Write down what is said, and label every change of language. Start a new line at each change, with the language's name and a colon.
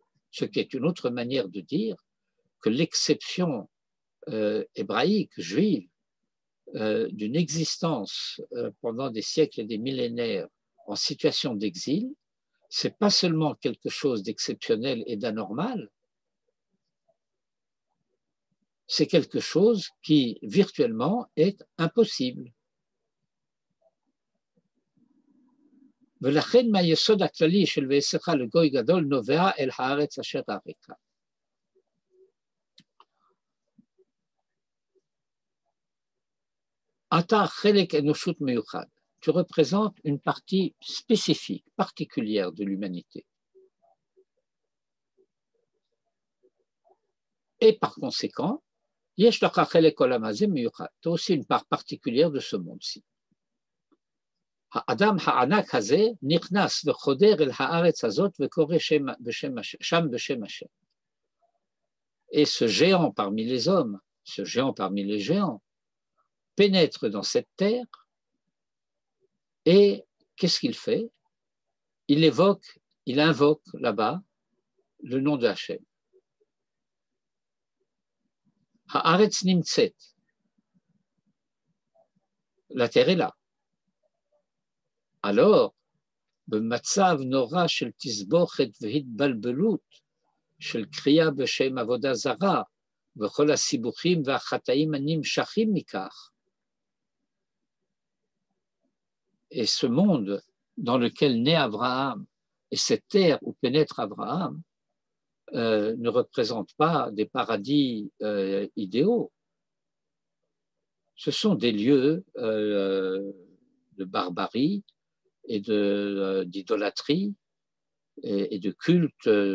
French: Ce qui est une autre manière de dire que l'exception hébraïque, juive, d'une existence pendant des siècles et des millénaires en situation d'exil, c'est pas seulement quelque chose d'exceptionnel et d'anormal, c'est quelque chose qui virtuellement est impossible.
Hebrew: ולכן מהיסוד הכללי של ועשך לגוי גדול נובע אל הארץ אשר אראך. אתה חלק אנושות מיוחד.
French: Tu représentes une partie spécifique, particulière de l'humanité.
Hebrew: Et par conséquent, יש לך חלק עולם הזה מיוחד.
French: Tu as aussi une part particulière de ce monde-ci.
Hebrew: האדם הענק הזה נכנס וחודר אל הארץ הזאת וקורא שם בשם השם.
French: Et ce géant parmi les hommes, ce géant parmi les géants, pénètre dans cette terre et qu'est-ce qu'il fait? Il invoque là-bas le nom de Hachem.
Hebrew: Haaretz nimtzet.
French: La terre est là.
Hebrew: alors, במצב נורא של תסבוכת והתבלבלות, של קריאה בשם עבודה זרה, וכל הסיבוכים והחטאים הנמשכים מכך.
French: Et ce monde dans lequel naît Abraham et cette terre où pénètre Abraham ne représentent pas des paradis idéaux. Ce sont des lieux de barbarie et d'idolâtrie et de culte.